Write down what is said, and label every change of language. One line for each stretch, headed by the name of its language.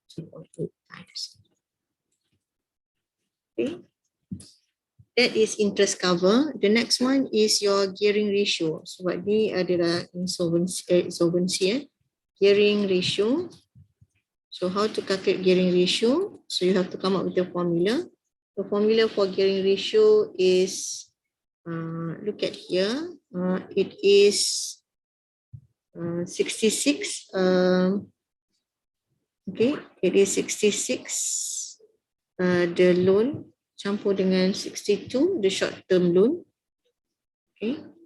English: Times. Okay. That is interest cover. The next one is your gearing ratio.
Malay: Sebab ni adalah insolvency.
English: Gearing ratio. So how to calculate gearing ratio? So you have to come up with the formula. The formula for gearing ratio is, look at here. It is 66. Okay, it is 66. The loan
Malay: campur dengan
English: 62, the short term loan. Okay.